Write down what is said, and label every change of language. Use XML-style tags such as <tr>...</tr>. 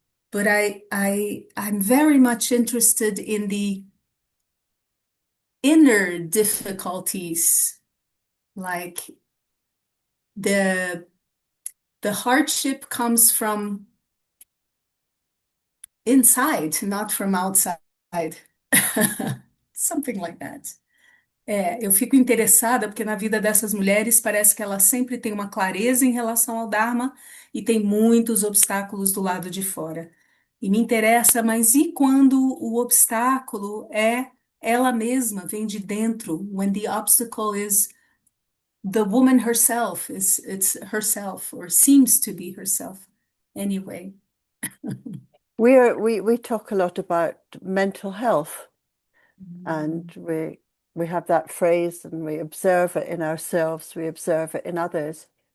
<en>But I'm very much interested in the inner difficulties, like the hardship comes from inside, not from outside. Something like that.</en> <pt>Eu fico interessada porque na vida dessas mulheres parece que elas sempre têm uma clareza em relação ao Dharma e tem muitos obstáculos do lado de fora. E me interessa, mas e quando o obstáculo é ela mesma, vem de dentro?</pt> <en>When the obstacle is the woman herself, it's herself, or seems to be herself. Anyway. we talk a lot about mental health, and we have that phrase, and we observe it in ourselves, we observe it in others.</en>